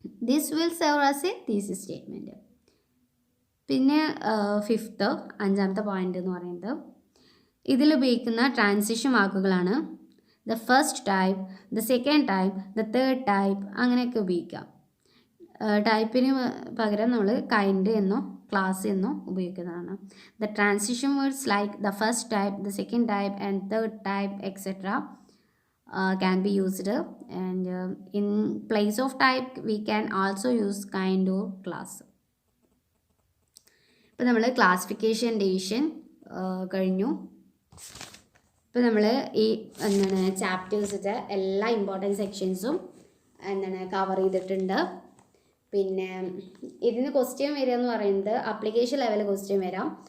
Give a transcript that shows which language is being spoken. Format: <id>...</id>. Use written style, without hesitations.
<en>This will serve as a thesis statement.</en> <ml>പിന്നെ fifth, അഞ്ചാമത്തെ point എന്ന് പറയുന്നത് ഇതിൽ ഉപയോഗിക്കുന്ന ട്രാൻസിഷൻ വാക്കുകളാണ്.</ml> <en>the first type, the second type, the third type,</en> <ml>അങ്ങനെയൊക്കെ ഉപയോഗിക്കാം. ടൈപ്പിന് പകരം നമ്മൾ കൈൻഡ് എന്നോ ക്ലാസ് എന്നോ ഉപയോഗിക്കുന്നതാണ്.</ml> <en>The transition words like the first type, the second type and third type etcetera can be used, and in place of type we can also use kind or class.</en> <ml>ഇപ്പോൾ നമ്മൾ classification division കഴിഞ്ഞു. ഇപ്പോൾ നമ്മൾ ഈ ചാപ്റ്റേഴ്സിൻ്റെ എല്ലാ important സെക്ഷൻസും cover ചെയ്തിട്ടുണ്ട്. പിന്നെ ഇതിന് ക്വസ്റ്റ്യൻ വരിക എന്ന് പറയുന്നത് അപ്ലിക്കേഷൻ ലെവൽ ക്വസ്റ്റ്യൻ വരാം.</ml>